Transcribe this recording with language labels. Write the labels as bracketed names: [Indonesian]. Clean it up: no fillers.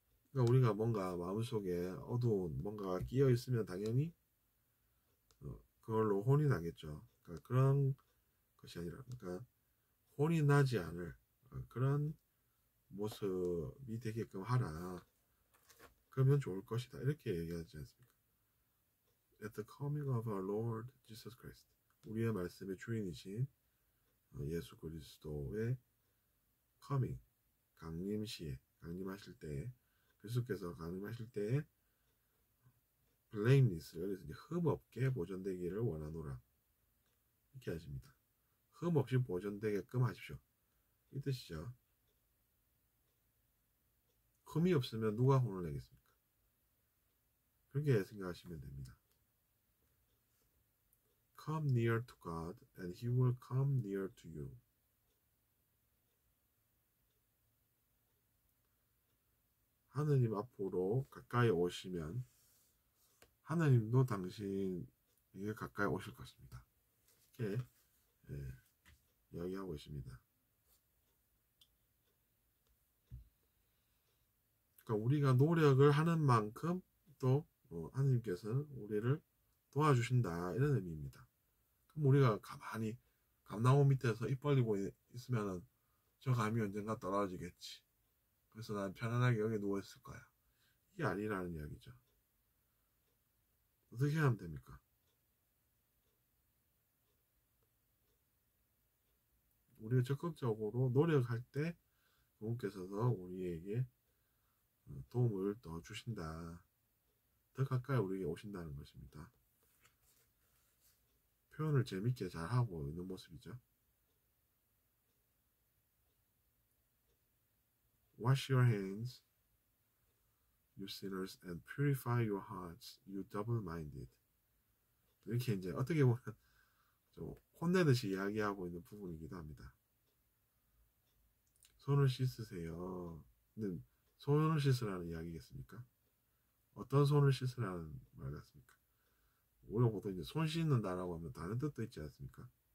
[Korean] 그러니까 우리가 뭔가 마음속에 어두운 뭔가가 끼어 있으면 당연히 그걸로 혼이 나겠죠. 그러니까 그런 것이 아니라 그러니까 혼이 나지 않을 그런 모습이 되게끔 하라. 그러면 좋을 것이다. 이렇게 얘기하지 않습니까? [English] At the coming of our Lord Jesus Christ. [Korean] 우리의 말씀의 주인이신 예수 그리스도의 coming, 강림하실 때에 그리스도께서 강림하실 때에 blameless, 여기서 이제 흠 없게 보존되기를 원하노라 이렇게 하십니다. 흠 없이 보존되게끔 하십시오 이 뜻이죠. 흠이 없으면 누가 혼을 내겠습니까? 그렇게 생각하시면 됩니다. [English] Come near to God and He will come near to you. [Korean] 하느님 앞으로 가까이 오시면 하느님도 당신에게 가까이 오실 것입니다. 이렇게 이야기하고 있습니다. 그러니까 우리가 노력을 하는 만큼 또 하느님께서는 우리를 도와주신다 이런 의미입니다. 그럼 우리가 가만히 감나무 밑에서 입 벌리고 있으면 저 감이 언젠가 떨어지겠지. 그래서 난 편안하게 여기 누워있을 거야. 이게 아니라는 이야기죠. 어떻게 하면 됩니까? 우리가 적극적으로 노력할 때 그분께서도 우리에게 도움을 더 주신다. 더 가까이 우리에게 오신다는 것입니다. 표현을 재밌게 잘하고 있는 모습이죠. [English] Wash your hands, you sinners, and purify your hearts, you double-minded. [Korean] 이렇게 이제 어떻게 보면 좀 혼내듯이 이야기하고 있는 부분이기도 합니다. 손을 씻으세요. 근데 손을 씻으라는 이야기겠습니까? 어떤 손을 씻으라는 말 같습니까? 우리가 보통 이제 손 씻는다라고 하면 다른 뜻도 있지 않습니까?